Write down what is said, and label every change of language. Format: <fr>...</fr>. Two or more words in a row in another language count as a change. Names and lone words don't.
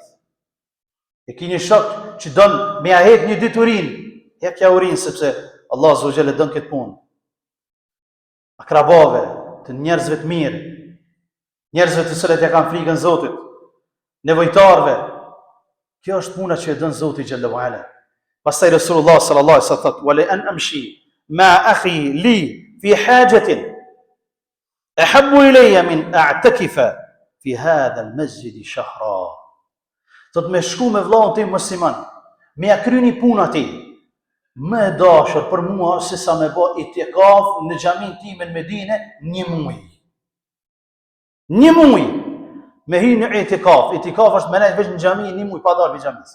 <sq>E ki një shok që don me ja hek një ditë urin, hek ja urin, sepse Allah</sq> <ar>عز وجل</ar> <sq>don këtë punë. Akrabave, të njerëzve të mirë, njerëzve të cilët ja kanë frikën Zotit, nevojtarve, kjo është puna që e don Zoti</sq> <ar>جل وعلا. Pastaj Resulullah صلى الله عليه وسلم thot, "ولأن أمشي مع أخي لي في حاجة أحب إلي من أعتكف في هذا المسجد شهرا."</ar> <sq>Thot me shku me vllahun tim musliman, me ja kryni punë atij, më e dashur për mua se sa me bë itikaf në xhamin time në Medinë një muaj. Një muaj me hy në itikaf. Itikaf është me nejtë veç në xhami një muaj pa dalë për xhamis.</sq>